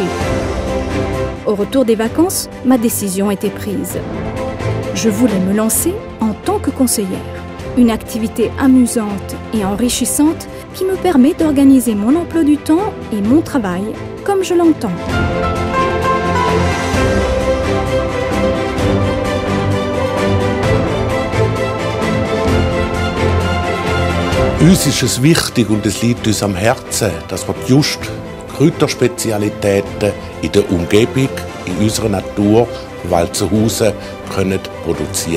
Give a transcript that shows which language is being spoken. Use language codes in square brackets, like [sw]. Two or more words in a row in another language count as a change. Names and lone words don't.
[fr] Au retour des vacances, ma décision était prise. Je voulais me lancer en tant que conseillère. Une activité amusante et enrichissante qui me permet d'organiser mon emploi du temps et mon travail comme je l'entends. [gsw] Uns ist es wichtig und es liegt uns am Herzen, dass wir just Kräuterspezialitäten in der Umgebung, in unserer Natur von Walzenhausen können produzieren.